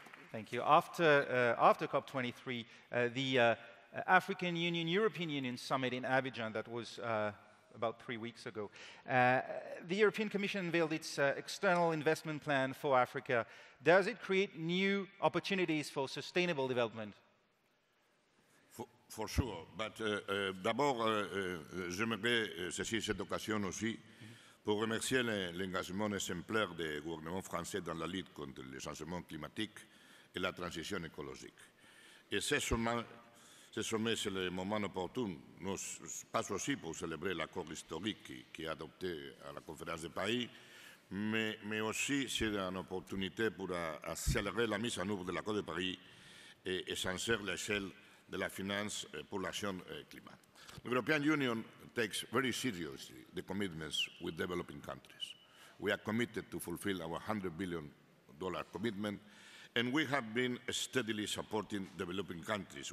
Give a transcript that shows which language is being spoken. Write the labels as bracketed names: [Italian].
[English] Thank you. After COP23, the African Union, European Union summit in Abidjan that was about 3 weeks ago, the European Commission unveiled its external investment plan for Africa. Does it create new opportunities for sustainable development? For sure, but [French] d'abord, j'aimerais saisir cette occasion aussi pour remercier l'engagement exemplaire du gouvernement français dans la lutte contre le changement climatique et la transition écologique. Et ce sommet, c'est le moment opportun, pas aussi pour célébrer l'accord historique qui est adopté à la conférence de Paris, mais aussi c'est une opportunité pour accélérer la mise en œuvre de l'accord de Paris et s'insérer l'échelle de la finance pour l'action climat. [English] The European Union takes very seriously the commitments with developing countries. We are committed to fulfill our $100 billion commitment, and we have been steadily supporting developing countries.